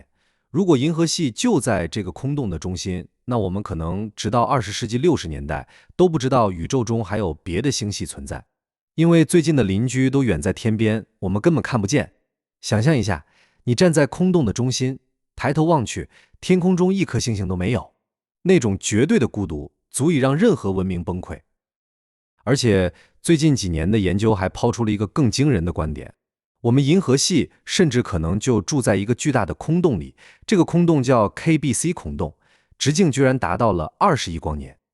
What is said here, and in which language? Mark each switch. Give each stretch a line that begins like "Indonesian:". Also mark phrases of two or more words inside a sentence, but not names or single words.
Chinese: 如果銀河系就在這個空洞的中心，那我們可能直到20世紀60年代都不知道宇宙中還有別的星系存在，因為最近的鄰居都遠在天邊，我們根本看不見。想象一下，你站在空洞的中心，抬頭望去，天空中一顆星星都沒有，那種絕對的孤獨足以讓任何文明崩潰。而且最近幾年的研究還拋出了一個更驚人的觀點，我們銀河系甚至可能就住在一個巨大的空洞裡，這個空洞叫 KBC 空洞，直徑居然達到了20億光年。